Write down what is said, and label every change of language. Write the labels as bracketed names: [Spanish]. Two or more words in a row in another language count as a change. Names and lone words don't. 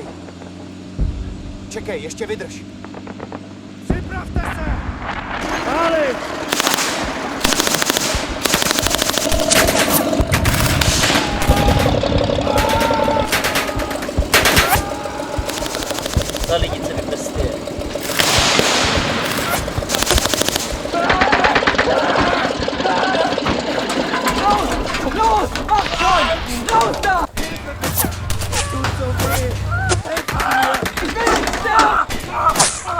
[Czech] Čekej, ještě vydrž. Připravte se! Pálit! Ta lidi se vyprsty. [German] Los! Mach schon! Los da! Ich will nicht sterben!